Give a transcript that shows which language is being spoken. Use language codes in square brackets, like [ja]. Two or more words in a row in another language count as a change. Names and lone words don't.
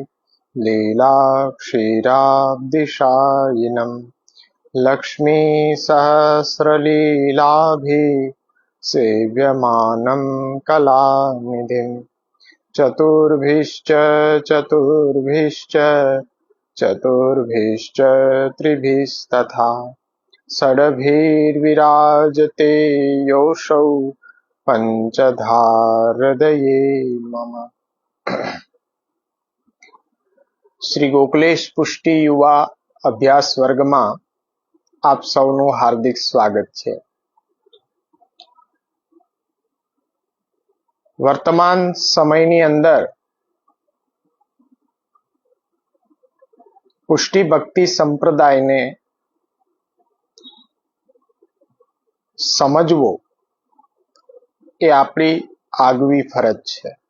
[sa] लीलाक्षीराब्धिशायिनं लक्ष्मीसहस्रलीलाभिः सेव्यमानं कलानिधिं चतुर्भिश्च त्रिभिस्तथा षड्भिर्विराजते योऽसौ पंचधा हृदये मम। [gu] શ્રી ગોકલેશ પુષ્ટિ યુવા અભ્યાસ વર્ગમાં આપ સૌનું હાર્દિક સ્વાગત છે। વર્તમાન સમયની અંદર પુષ્ટિ ભક્તિ સંપ્રદાયને સમજવો એ આપણી આગવી ફરજ છે।